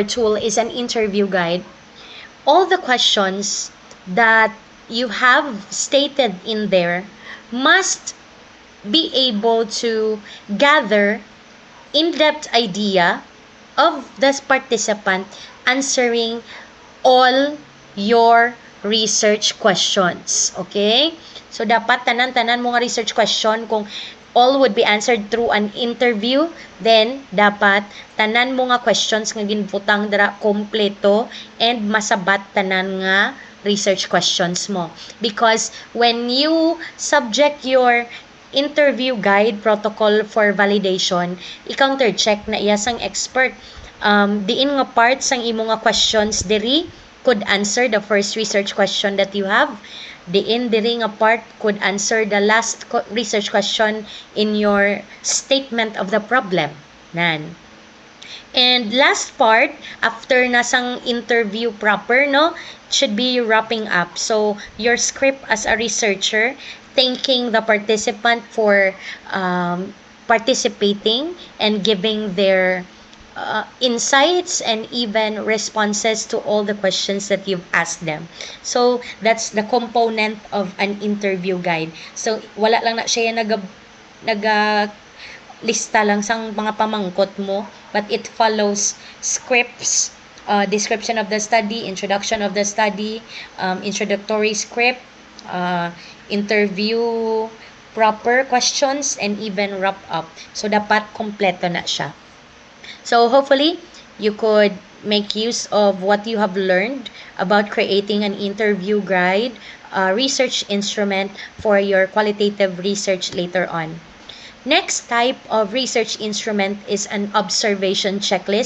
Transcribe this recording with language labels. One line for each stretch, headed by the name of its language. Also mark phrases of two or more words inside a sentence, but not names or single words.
English: tool is an interview guide, all the questions that you have stated in there must be able to gather in-depth idea of the participant answering all your research questions. Okay? So,
Hiligaynon: dapat tanan-tanan mga
English: research question,
Hiligaynon: kung
English: all would be answered through an interview, then
Hiligaynon: dapat tanan mo nga questions nga ginbutang dara kompleto and masabat tanan nga
English: research questions
Hiligaynon: mo.
English: Because when you subject your interview guide protocol for validation, i-counter check
Hiligaynon: na iya sang
English: expert.
Hiligaynon: Diin nga part sang imo nga questions diri
English: could answer the first research question that you have.
Hiligaynon: Diin diri nga
English: part could answer the last research question in your statement of the problem. Nan. And last part, after nasang interview proper, no, should be wrapping up. So, your script as a researcher, thanking the participant for participating and giving their insights and even responses to all the questions that you've asked them. So, that's the component of an interview guide. So,
Hiligaynon: wala lang na siya naga lista lang sang mga pamangkot mo,
English: but it follows scripts, description of the study, introduction of the study, introductory script, interview, proper questions, and even wrap up. So,
Hiligaynon: dapat kompleto na siya.
English: So, hopefully, you could make use of what you have learned about creating an interview guide, research instrument for your qualitative research later on. Next type of research instrument is an observation checklist.